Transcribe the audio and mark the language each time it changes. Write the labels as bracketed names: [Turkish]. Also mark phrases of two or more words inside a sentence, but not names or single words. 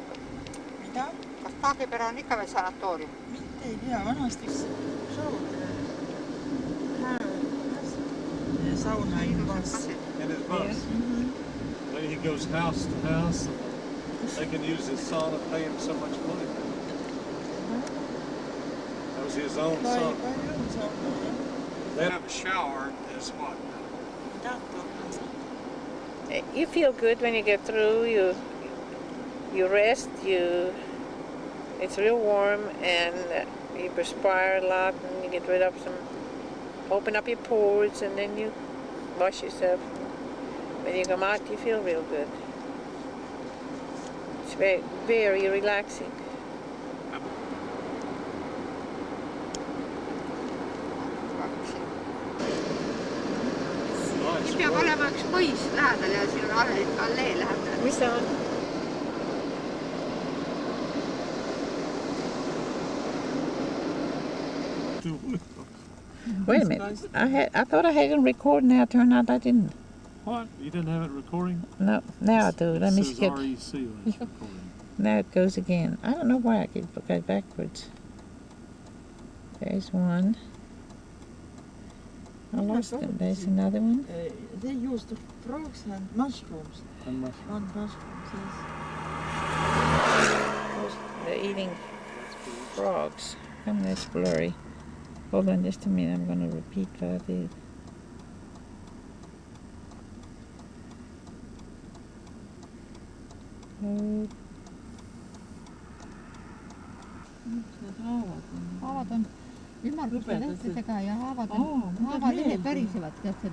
[Estonian] Mida? Kas Taagepera on ikka veel sanatoorium? Mitte ei tea, vanasti sauna ei lubas. [English] In his bus. Then he goes house to house. They can use his sauna, pay him so much money. That was his own sauna. They have a shower as what? You feel good when you get through. You rest. It's real warm, and you perspire a lot, and you get rid of some. Open up your pores, and then you wash yourself. When you come out, you feel real good. It's very, very relaxing. [Estonian] Siin peab olema üks mõis lähedal ja siin on allee lähedal. Mis see on? [English] Wait a minute. I thought I had it recording. Now it turned out I didn't. What? You didn't have it recording? No, now I do. Let me It says skip. REC when it's recording. Now it goes again. I don't know why I get backwards. There's one. I lost them. There's another one. They use the frogs and mushrooms. And my Not mushrooms, yes. They're eating frogs. Come, that's blurry. Hold on just a minute. I'm going to repeat what I did. [Estonian] Haavad on ümmarguste lehtedega ja haavad lehed värisevad, tead sa